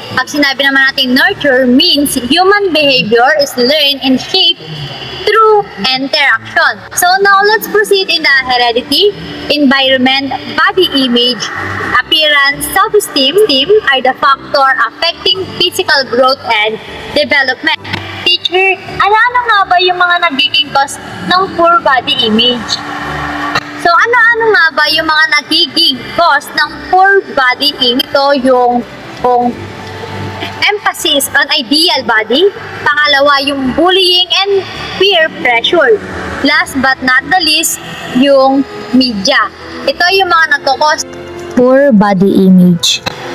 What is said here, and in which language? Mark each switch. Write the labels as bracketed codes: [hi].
[tl] Pag sinabi naman natin [en] nurture means human behavior is learned and shaped through interaction. So now let's proceed in the heredity, environment, body image, appearance, self-esteem are the factor affecting physical growth and development. [tl] Teacher, ano nga ba yung mga nagiging cause ng poor body image? So, ano nga ba yung mga nagiging cause ng poor body image? Ito yung emphasis on ideal body. Pangalawa, yung [en] bullying and peer pressure. Last but not the least, yung media. [tl] Ito yung mga nagkakos poor body image.